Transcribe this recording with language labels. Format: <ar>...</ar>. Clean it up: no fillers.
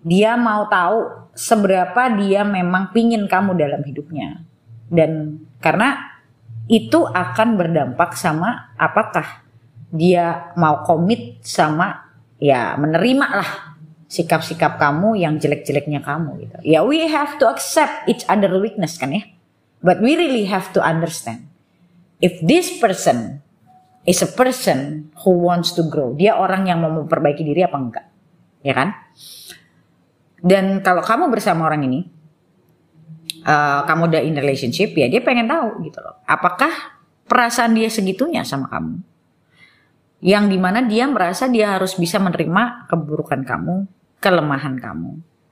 <id>Dia mau tahu seberapa dia memang pingin kamu dalam hidupnya. Dan karena itu akan berdampak sama apakah dia mau komit sama menerima lah sikap-sikap kamu yang jelek-jeleknya kamu gitu.</id> <en>Ya we have to accept each other weakness kan ya. But we really have to understand if this person is a person who wants to grow.</en> <id>Dia orang yang mau memperbaiki diri apa enggak. Ya kan? Dan kalau kamu bersama orang ini, kamu udah in relationship, ya dia pengen tahu gitu loh. Apakah perasaan dia segitunya sama kamu? Yang dimana dia merasa dia harus bisa menerima keburukan kamu, kelemahan kamu.</id>